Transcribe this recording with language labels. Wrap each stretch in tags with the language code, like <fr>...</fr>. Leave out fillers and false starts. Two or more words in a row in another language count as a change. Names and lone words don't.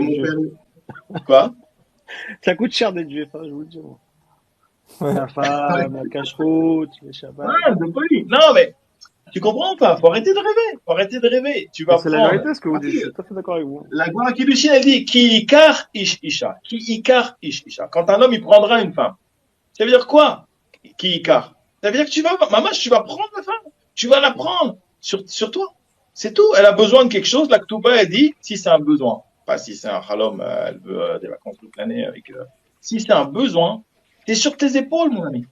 <fr>d'être mon juif. père. Quoi? Ça coûte cher d'être juif, hein, je vous le dis. Ouais. La femme, la cache-route, les Shabbat. Ouais, de folie. Non, mais Tu comprends ou pas? Faut arrêter de rêver. Faut arrêter de rêver. Tu Mais vas c'est la prendre. vérité ce que vous dites, je suis tout à fait d'accord avec vous. La Gemara Kiddushin, elle dit</fr> <he>כי יקח איש אשה. כי יקח איש אשה.</he> <fr>Quand un homme, il prendra une femme. Ça veut dire quoi?</fr> <he>כי יקח.</he> <fr>Ça veut dire que maman, tu vas prendre la femme. Tu vas la prendre sur toi. C'est tout. Elle a besoin de quelque chose. La Ketouba, elle dit si c'est un besoin. Pas si c'est un halom, elle veut des vacances toute l'année avec. Si c'est un besoin, t'es sur tes épaules, mon ami.</fr>